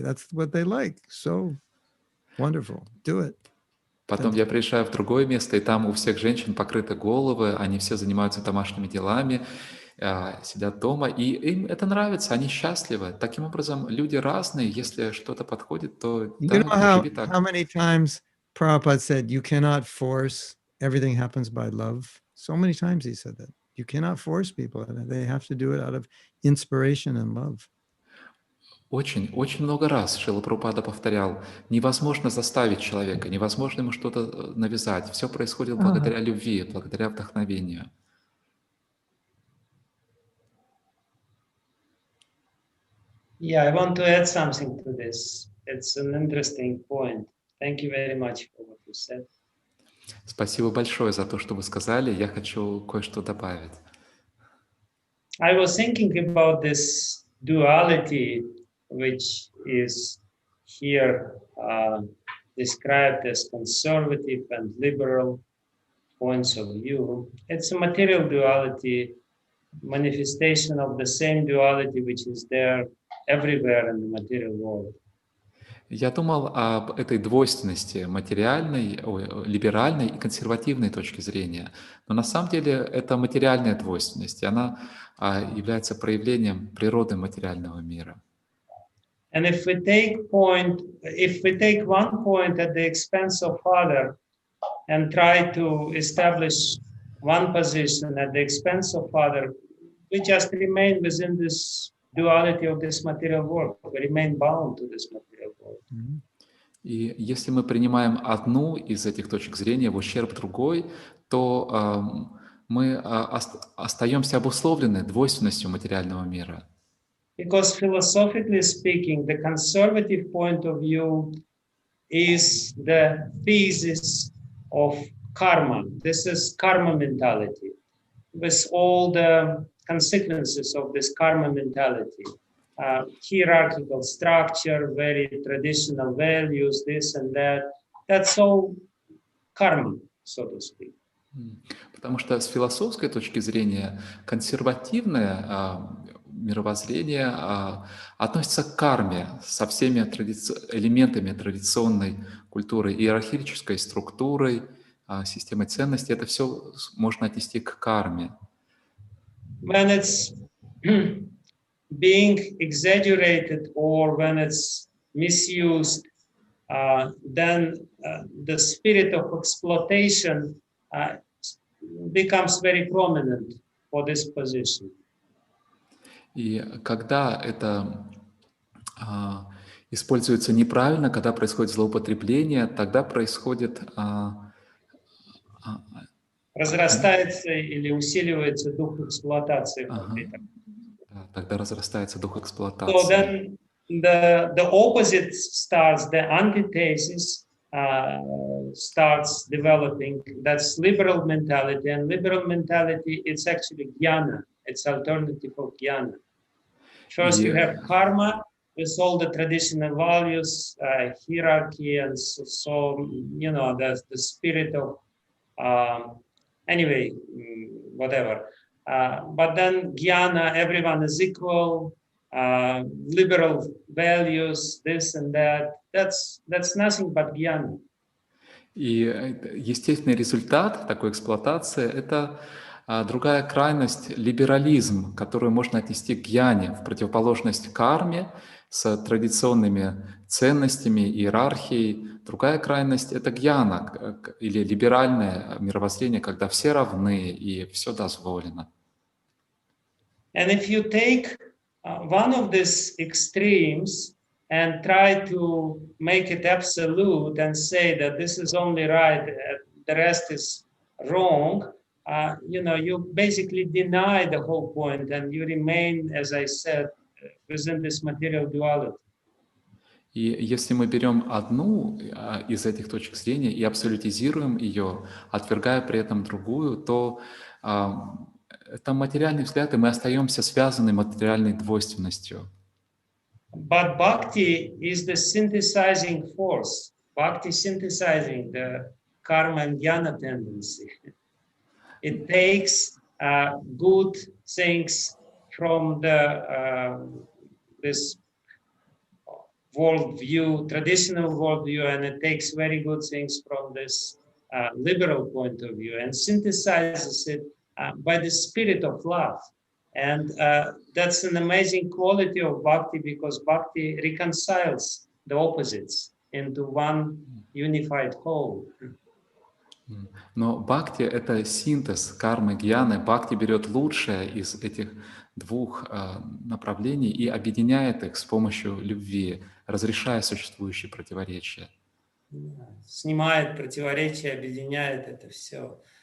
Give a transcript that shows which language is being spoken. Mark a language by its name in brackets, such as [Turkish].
[English] That's what they like. So wonderful. Do it. [Russian] Потом я приезжаю в другое место, и там у всех женщин покрыты головы, они все занимаются домашними делами, сидят дома, и им это нравится, они счастливы. Таким образом, люди разные, если что-то подходит, то да, [English] You know [Russian] живи так. [English] how many times Prabhupada said, you cannot force, everything happens by love. So many times he said that. You cannot force people. They have to do it out of inspiration and love. [Russian] Очень, очень много раз Шрила Прабхупада повторял, невозможно заставить человека, невозможно ему что-то навязать. Все происходит благодаря любви, благодаря вдохновению. [English] Yeah, I want to add something to this. It's an interesting point. Thank you very much for what you said. [Russian] Спасибо большое за то, что вы сказали. Я хочу кое-что добавить. [English] I was thinking about this duality, which is here described as conservative and liberal points of view. It's a material duality, manifestation of the same duality which is there everywhere in the material world. [Russian] Я думал об этой двойственности материальной, либеральной и консервативной точки зрения. Но на самом деле это материальная двойственность, и она является проявлением природы материального мира. [English] And if we take one point at the expense of other and try to establish one position at the expense of other, we just remain within this duality of this material world. We remain bound to this material world. [Russian] И если мы принимаем одну из этих точек зрения в ущерб другой, то мы остаемся обусловлены двойственностью материального мира. [English] Because philosophically speaking, the conservative point of view is the thesis of karma. This is karma mentality, with all the consequences of this karma mentality. Hierarchical structure, very traditional values, this and that. That's all karma, so to speak. [Russian] Потому что с философской точки зрения консервативное мировоззрение относится к карме со всеми элементами традиционной культуры, иерархической структурой, системой ценностей. Это все можно отнести к карме. [English] When it's being exaggerated or when it's misused, then the spirit of exploitation becomes very prominent for this position. [Russian] И когда это используется неправильно, когда происходит злоупотребление, тогда происходит... разрастается или усиливается дух эксплуатации. Да, тогда разрастается дух эксплуатации. [English] So then the opposite starts, the antithesis starts developing. That's liberal mentality, and liberal mentality, it's actually jnana. It's alternative of jnana. First, you have karma with all the traditional values, hierarchy, and so you know, the spirit of anyway, whatever. But then jnana, everyone is equal, liberal values, this and that. That's nothing but jnana. [Russian] И естественный результат такой эксплуатации – это другая крайность – либерализм, которую можно отнести к гьяне, в противоположность карме с традиционными ценностями, иерархией. Другая крайность – это гьяна или либеральное мировоззрение, когда все равны и все дозволено. [English] And if you take one of these extremes and try to make it absolute and say that this is only right, the rest is wrong, you know, you basically deny the whole point and you remain, as I said, within this material duality. [Russian] И если мы берем одну из этих точек зрения и абсолютизируем ее, отвергая при этом другую, то это материальный взгляд, и мы остаемся связаны материальной двойственностью. [English] But bhakti is the synthesizing force. Bhakti synthesizing the karma and jnana tendency. It takes good things from the this worldview, traditional worldview, and it takes very good things from this liberal point of view and synthesizes it by the spirit of love. And that's an amazing quality of bhakti, because bhakti reconciles the opposites into one unified whole. [Russian] Но бхакти — это синтез кармы, гьяны. Бхакти берет лучшее из этих двух направлений и объединяет их с помощью любви, разрешая существующие противоречия. Снимает противоречия, объединяет это все.